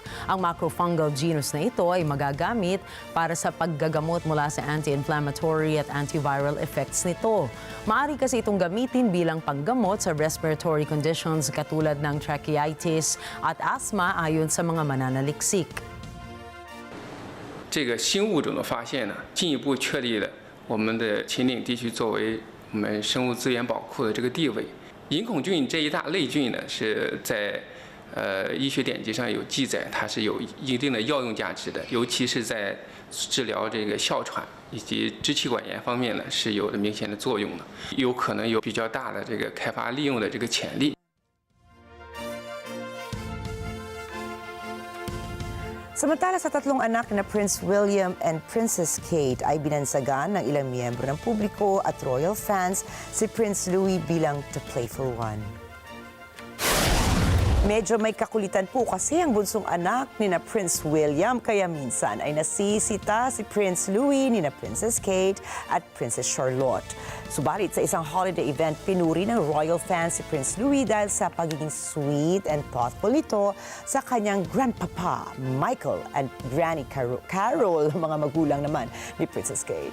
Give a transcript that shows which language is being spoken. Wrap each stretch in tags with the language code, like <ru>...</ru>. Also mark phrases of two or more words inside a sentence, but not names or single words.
<tl>Ang</tl> <en>macrofungal genus</en> <tl>na ito ay magagamit para sa paggagamot mula sa anti-inflammatory at</tl> <en>antiviral effects</en> <tl>nito. Maaari kasi itong gamitin bilang panggamot sa</tl> <en>respiratory conditions</en> <tl>katulad ng tracheitis at asthma ayon sa mga mananaliksik.</tl> <zh>这个新物种的发现呢，进一步确立了我们的秦岭地区作为我们生物资源宝库的这个地位。隐孔菌这一大类菌呢，是在医学典籍上有记载，它是有一定的药用价值的，尤其是在治疗这个哮喘以及支气管炎方面呢，是有着明显的作用的，有可能有比较大的这个开发利用的这个潜力。</zh> <tl>Samantala sa 3 anak na Prince William and Princess Kate ay binansagan ng ilang miyembro ng publiko at</tl> <en>royal fans</en> <tl>si Prince Louis bilang</tl> <en>the playful one.</en> <tl>Medyo may kakulitan po kasi ang bunsong anak ni na Prince William kaya minsan ay nasisita si Prince Louis ni na Princess Kate at Princess Charlotte. Subalit sa isang holiday event, pinuri ng</tl> <en>royal fans</en> <tl>si Prince Louis dahil sa pagiging</tl> <en>sweet and thoughtful</en> <tl>nito sa kanyang grandpapa, Michael, and Granny Carol, mga magulang naman ni Princess Kate.</tl>